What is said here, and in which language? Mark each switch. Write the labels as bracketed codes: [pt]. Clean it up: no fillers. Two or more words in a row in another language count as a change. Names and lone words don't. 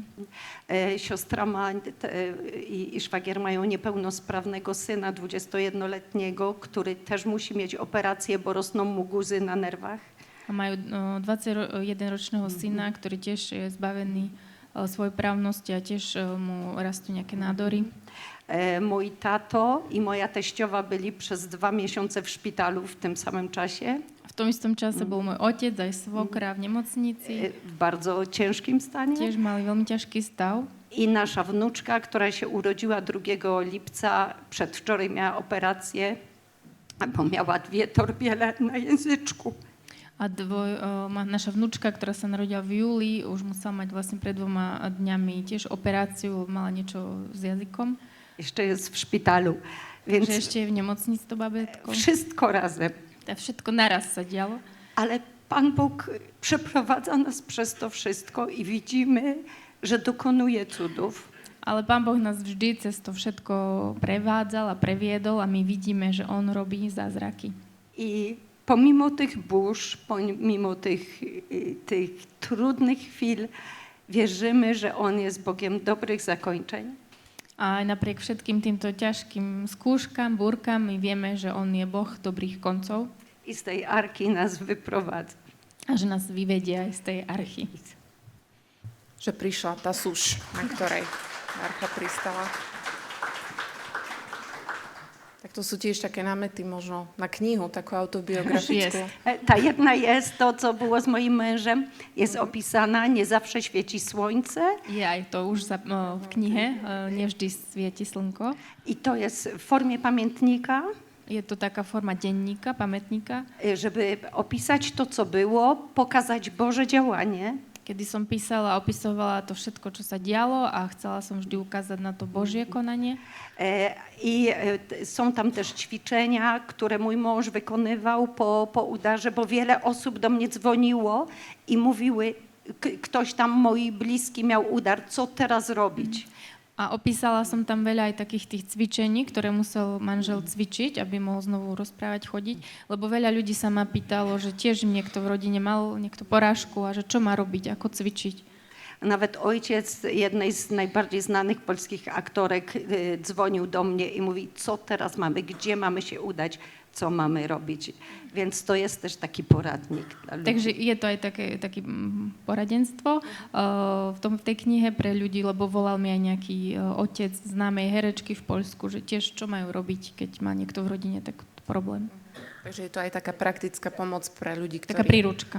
[pl] Siostra ma i szwagier mają niepełnosprawnego syna 21-letniego, który też musi mieć operację, bo rosną mu guzy na nerwach. [sk] A majú 21-ročného syna, ktorý tiež je zbavený svojej právnosti a tiež mu rastú nejaké nádory. [pl] Mój tato i moja teściowa byli przez 2 miesiące w szpitalu w tym samym czasie. [sk] V tom istom čase bol môj otec aj svokra v nemocnici. [pl] W bardzo ciężkim stanie. [sk] Tiež mali veľmi ťažký stav. [pl] I nasza wnuczka, która się urodziła 2 lipca, przedwczoraj miała operację, bo miała 2 torbiele na języczku. [sk] A naša vnúčka, ktorá sa narodila v júli, už musela mať vlastne pred 2 dňami tiež operáciu, mala niečo s jazykom. [pl] Jeszcze jest w szpitalu, więc [sk] Že ešte je v nemocnici to babetko. [pl] wszystko razem. [sk] To všetko naraz sa dialo. [pl] Ale Pan Bóg przeprowadza nas przez to wszystko i widzimy, że dokonuje cudów. [sk] Ale Pán Boh nás vždy cez to všetko prevádzal a previedol a my vidíme, že On robí zázraky. [pl] I pomimo tych burz, pomimo tych trudnych chwil, wierzymy, że On jest Bogiem dobrych zakończeń. [sk] A aj napriek všetkým týmto ťažkým skúškam, búrkam, my vieme, že On je Boh dobrých koncov [pl] I z tej arki nas wyprowadza. [sk] a že nás vyvedie aj z tej archy. Že prišla tá súš, na ktorej archa pristala. Tak to sú tiež také námety možno na knihu, takú autobiografickú. [pl] Ta jedna jest to, co było z moim mężem, jest opisana, nie zawsze świeci słońce. [sk] Je aj to už v knihe, nevždy svieti slnko. [pl] I to jest w formie pamiętnika, [sk] Je to taká forma denníka, pamätníka, [pl] żeby opisać to, co było, pokazać Boże działanie. [sk] kedy som písala a opisovala to všetko, čo sa dialo a chcela som vždy ukázať na to Božie konanie. [pl] I są tam też ćwiczenia, które mój mąż wykonywał po udarze, bo wiele osób do mnie dzwoniło i mówiły, ktoś tam moi bliski miał udar, co teraz robić? [sk] A opísala som tam veľa aj takých tých cvičení, ktoré musel manžel cvičiť, aby mohol znovu rozprávať, chodiť. Lebo veľa ľudí sa ma pýtalo, že tiež niekto v rodine mal niekto porážku a že čo má robiť, ako cvičiť. [pl] Nawet ojciec jednej z najbardziej znanych polskich aktorek dzwonił do mnie i mówi, co teraz mamy, gdzie mamy się udać, co mamy robić. Więc to jest też taki poradnik dla ludzi. [sk] Takže je to aj také poradenstvo v tej knihe pre ľudí, lebo volal mi aj nejaký otec známej herečky v Poľsku, že tiež čo majú robiť, keď má niekto v rodine taký problém. Takže je to aj taká praktická pomoc pre ľudí, Taká ktorí príručka.